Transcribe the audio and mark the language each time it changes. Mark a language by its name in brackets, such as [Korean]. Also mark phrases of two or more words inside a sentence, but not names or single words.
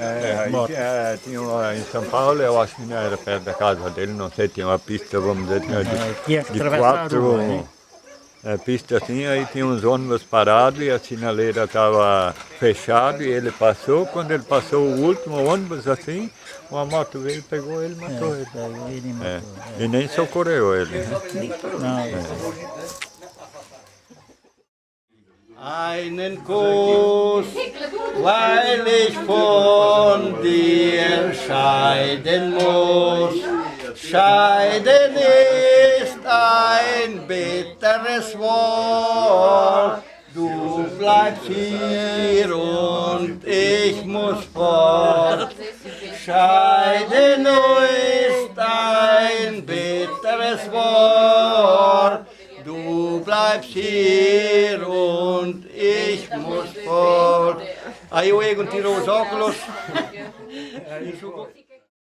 [Portuguese] Tinha em São Paulo, eu acho que não era perto da casa dele, não sei, tinha uma pista, vamos dizer, de 4 pistas assim, aí tinha uns ônibus parados e a sinaleira estava fechada e ele passou, quando ele passou o último ônibus assim, uma moto veio, pegou ele e matou ele. E nem socorreu ele. Né? Não. [German] Einen Kuss, weil ich von dir scheiden muss. Scheiden ist ein bitteres Wort. Du bleibst hier und ich muss fort. Scheiden ist ein bitteres Wort. Du bleibst hier und ich muss fort. [Portuguese] Aí o Egon tirou os óculos.